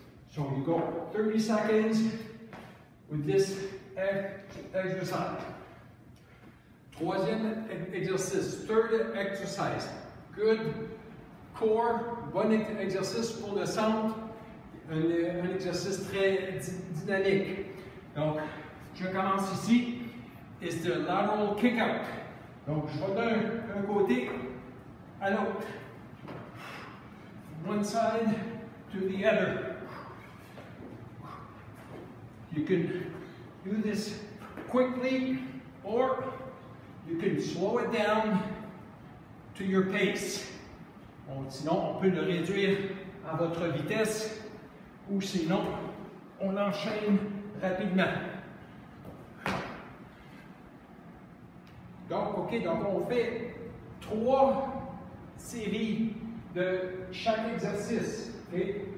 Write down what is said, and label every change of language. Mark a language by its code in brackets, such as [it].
[en] So you go 30 seconds with this exercise. [fr] Troisième exercice, [en] third exercise. Good core, [fr] bon exercice pour le centre, un exercice très dynamique. Donc, je commence ici, [en] it's the lateral kick out. [fr] Donc, je vais d'un côté à l'autre. [en] One side to the other. You can do this quickly, or you can slow it down to your pace. [fr] Sinon, on peut le réduire à votre vitesse, ou sinon, on enchaîne rapidement. Donc, on fait 3 séries de chaque exercice. Okay?